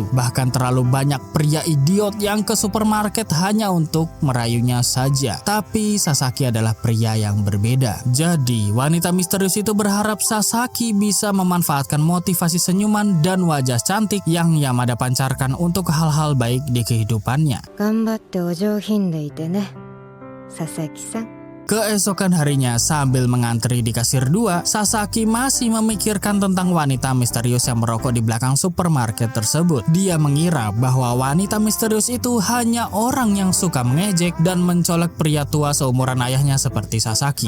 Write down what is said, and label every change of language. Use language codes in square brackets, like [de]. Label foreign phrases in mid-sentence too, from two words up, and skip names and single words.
[id] Bahkan terlalu banyak pria idiot yang ke supermarket hanya untuk merayunya saja. Tapi Sasaki adalah pria yang berbeda. Jadi wanita misterius itu berharap Sasaki bisa memanfaatkan motivasi senyuman dan wajah cantik yang Yamada pancarkan untuk hal-hal baik di kehidupannya. [ja] 頑張ってお上品でいてね、佐々木さん。 [id] Keesokan harinya sambil mengantri di kasir 2, Sasaki masih memikirkan tentang wanita misterius yang merokok di belakang supermarket tersebut. Dia mengira bahwa wanita misterius itu hanya orang yang suka mengejek dan mencolek pria tua seumuran ayahnya seperti Sasaki.